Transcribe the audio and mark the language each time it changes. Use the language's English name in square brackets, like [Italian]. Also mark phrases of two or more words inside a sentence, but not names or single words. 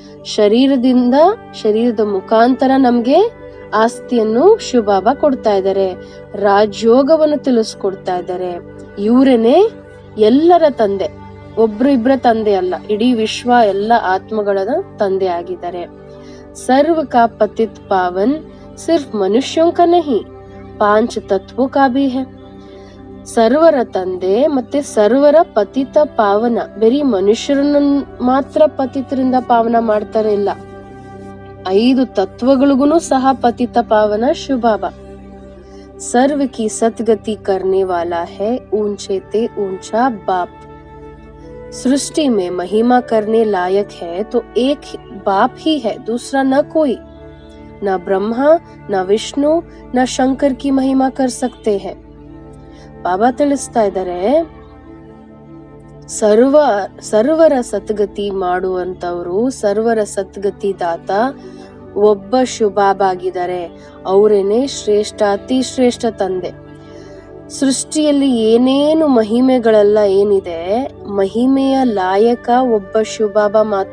[Kannada] ಶರೀರದ ಮುಖಾಂತರ ನಮ್ಗೆ ಆಸ್ತಿಯನ್ನು ಶಿವ ಬಾಬಾ ಕೊಡ್ತಾ ಇದ್ದಾರೆ, ರಾಜಯೋಗವನ್ನು ತಿಳಿಸ್ಕೊಡ್ತಾ ಇದ್ದಾರೆ. ಇವರೇನೆ ಎಲ್ಲರ ತಂದೆ, ಒಬ್ರು ಇಬ್ರ ತಂದೆ ಅಲ್ಲ, ಇಡೀ ವಿಶ್ವ ಎಲ್ಲ ಆತ್ಮಗಳ ತಂದೆ ಆಗಿದ್ದಾರೆ. [Hindi] सर्व का पतित पावन सिर्फ मनुष्यों का नहीं, 5 तत्वों का भी है. [Kannada] ಸರ್ವರ ತಂದೆ ಮತ್ತೆ ಸರ್ವರ ಪತಿತ ಪಾವನ. ಬರೀ ಮನುಷ್ಯರನ್ನ ಮಾತ್ರ ಪತಿತರಿಂದ ಪಾವನ ಮಾಡ್ತಾರೆ ಇಲ್ಲ, 5 ತತ್ವಗಳಿಗೂ ಸಹ ಪತಿತ ಪಾವನ ಶಿವಬಾಬಾ. [Hindi] सर्व की सतगति करने वाला है ऊंचे ते ऊंचा बाप। सृष्टि में महिमा करने लायक है तो एक बाप ही है, दूसरा न कोई। न ब्रह्मा न विष्णु न शंकर की महिमा कर सकते हैं. [Kannada] ಬಾಬಾ ತಿಳಿಸ್ತಾ ಇದ್ದಾರೆ, ಸರ್ವರ ಸದ್ಗತಿ ಮಾಡುವಂತವರು, ಸರ್ವರ ಸದ್ಗತಿ ದಾತ ಒಬ್ಬ ಶಿವಬಾಬಾ ಆಗಿದ್ದಾರೆ. ಅವರೇನೆ ಶ್ರೇಷ್ಠ, ಅತಿ ಶ್ರೇಷ್ಠ ತಂದೆ. ಸೃಷ್ಟಿಯಲ್ಲಿ ಏನೇನು ಮಹಿಮೆಗಳೆಲ್ಲ ಏನಿದೆ, ಮಹಿಮೆಯ ಲಾಯಕ ಒಬ್ಬ ಶಿವಬಾಬಾ ಮಾತ್ರ.